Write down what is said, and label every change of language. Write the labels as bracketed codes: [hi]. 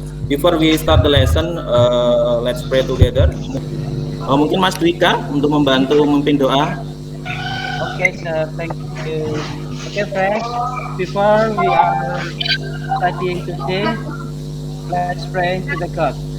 [en] Before we start the lesson, let's pray together. [id] Mungkin Mas Dwika untuk membantu memimpin doa. [en] Okay, sir. Thank you. Okay, friends. Before we are studying today, let's pray to the God.